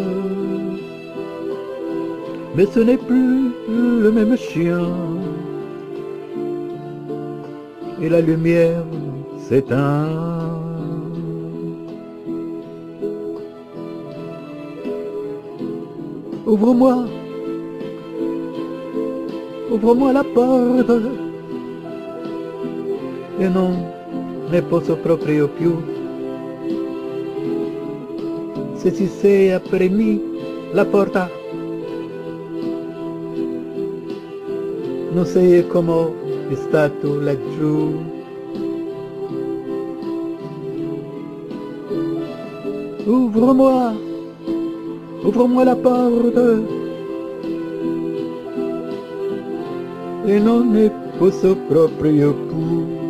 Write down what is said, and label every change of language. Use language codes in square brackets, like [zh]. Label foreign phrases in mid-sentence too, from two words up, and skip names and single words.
[fr] Mais ce n'est plus le même chien, et la lumière s'éteint. Ouvre-moi, ouvre-moi la porte, [it] e non ne posso proprio più. Se si sei, aprimi la porta, non sai come è stato laggiù. [fr] Ouvre-moi, ouvre-moi la porte, [it] e non ne posso proprio più.